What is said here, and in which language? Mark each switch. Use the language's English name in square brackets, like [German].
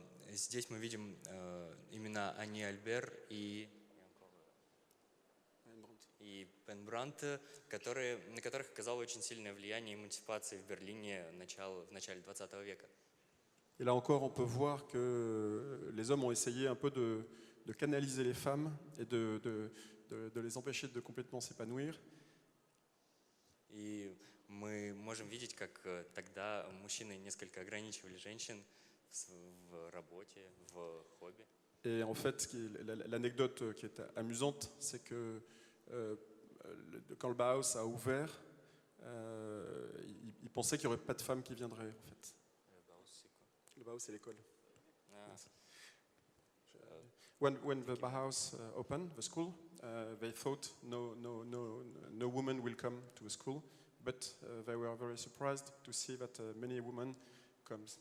[Russian] Здесь мы видим имена Анни Альбер и Пен Брант, на которых оказало очень сильное влияние эмансипации в Берлине в начале 20 века. [French] Et là encore, on peut voir que les hommes ont essayé un peu de canaliser les femmes et de les empêcher de complètement s'épanouir. [Russian] И мы можем видеть, как тогда мужчины несколько ограничивали женщин в работе, в хобби. [French] Et en fait, l'anecdote qui est amusante, c'est que quand le Bauhaus a ouvert, ils pensaient qu'il n'y aurait pas de femmes qui viendraient, en fait. Le Bauhaus, c'est l'école. [English] When the Bauhaus opened, the school, they thought no woman will come to a school, but they were very surprised to see that many women comes.